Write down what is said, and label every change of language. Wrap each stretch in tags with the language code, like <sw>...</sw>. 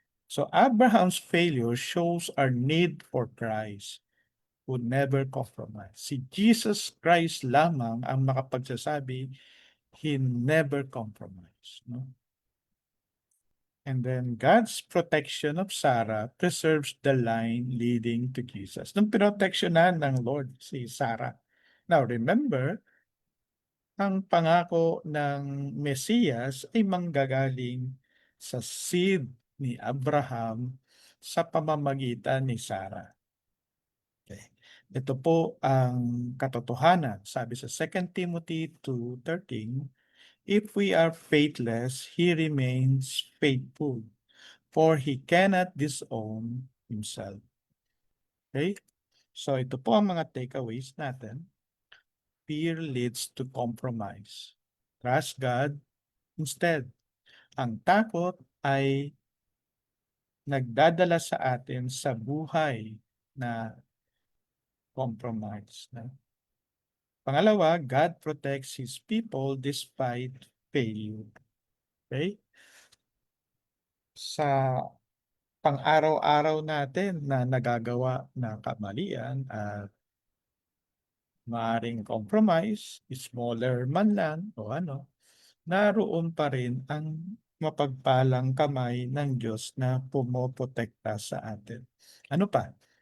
<en>So Abraham's failure shows our need for Christ who never compromise.</en> <tl>Si Jesus Christ lamang ang makapagsasabi,</tl> <en>He never compromised.</en> <tl>No?</tl> <en>And then God's protection of Sarah preserves the line leading to Jesus.</en> <tl>Nung proteksyonan ng Lord si Sarah.</tl> <en>Now remember,</en> <tl>ang pangako ng Mesiyas ay manggagaling sa seed ni Abraham sa pamamagitan ni Sarah. Okay. Ito po ang katotohanan. Sabi sa</tl> <en>2 Timothy 2:13, if we are faithless, He remains faithful, for He cannot disown Himself. Okay?</en> <tl>So ito po ang mga takeaways natin.</tl> <en>Fear leads to compromise. Trust God instead.</en> <tl>Ang takot ay nagdadala sa atin sa buhay na compromise. Na. Pangalawa,</tl> <en>God protects His people despite failure.</en> <tl>Okay? Sa pang-araw-araw natin na nagagawa na kamalian at maaaring compromise, smaller man lang o ano, naroon pa rin ang mapagpalang kamay ng Diyos na pumoprotekta sa atin. Ano pa?</tl>